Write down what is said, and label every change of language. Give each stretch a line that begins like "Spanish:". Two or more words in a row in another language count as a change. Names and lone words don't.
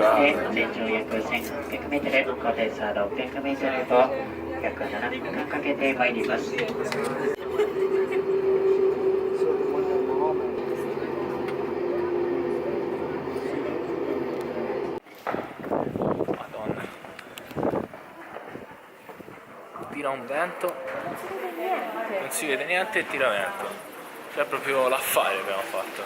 Japanese: で全長約 1800m、高低差 600m と約7分間かけて参ります。
Italian: Tira un vento, non si vede niente e tira vento, cioè proprio l'affare abbiamo fatto.